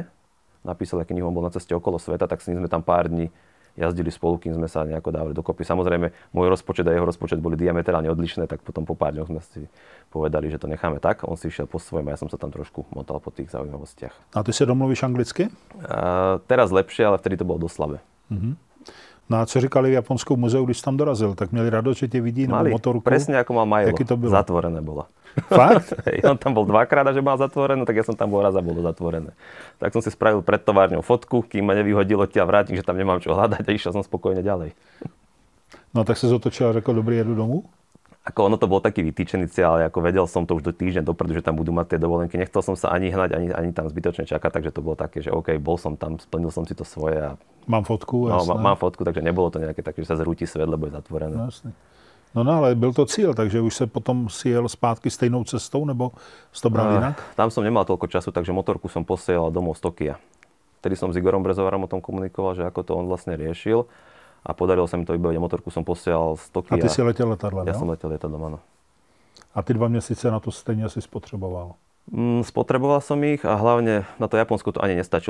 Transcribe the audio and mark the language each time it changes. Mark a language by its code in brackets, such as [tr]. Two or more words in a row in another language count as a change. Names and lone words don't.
[sk] Napísal aj knihu, on bol na ceste okolo sveta, tak s ním sme tam pár dní jazdili spolu, kým sme sa nejako dávali dokopy. Samozrejme, môj rozpočet a jeho rozpočet boli diametrálne odlišné, tak potom po pár dňoch sme si povedali, že to necháme tak. On si išiel po svojom a ja som sa tam trošku motal po tých zaujímavostiach. [cs] A ty sa domluvíš anglicky? [sk] Teraz lepšie, ale vtedy to bolo dosť slabé. [cs] No a co říkali v Japonskou muzeu, když tam dorazil? Tak měli radost, že tě vidí na motorku? [sk] Presne ako mal Milo. [cs] Jaký to bylo? [sk] Zatvorené bolo. [cs] Fakt? [sk] On tam bol dvakrát a že mal zatvorené, tak ja som tam bol raz a bolo zatvorené. Tak som si spravil pred továrňou fotku, kým ma nevyhodilo odtiaľ vrátnik, že tam nemám čo hľadať a išiel som spokojne ďalej. [cs] No tak sa zotočil a řekl, dobrý, jedu domů? [sk] Ako ono to bol taký vytýčený cieľ, ale ako vedel som to už do týždeň dopredu, že tam budú mať tie dovolenky. Nechcel som sa ani hnať, ani tam zbytočne čakať, takže to bolo také, že OK, bol som tam, splnil som si to svoje. A... Mám fotku, jasné. No, mám fotku, takže nebolo to nejaké také, že sa zrúti svet, lebo je zatvorené. [cs] No, jasný. No ale byl to cíl, takže už se potom si jel zpátky stejnou cestou, nebo si to bral jinak? [sk] Tam som nemal toľko času, takže motorku som posielal domov z Tokia. Vtedy som s Igorom Brezovarom o tom komunikoval, že ako to on vlastne riešil. A podarilo sa mi to vybaviť. Motorku som posielal z Tokia. [cs] A ty si letěl letadlem, [sk] Ja som letel lietadlom, áno. [cs] A ty 2 měsíce na to stejně si spotřeboval? [sk] Spotreboval som ich a hlavne na to Japonsko to ani nestačilo.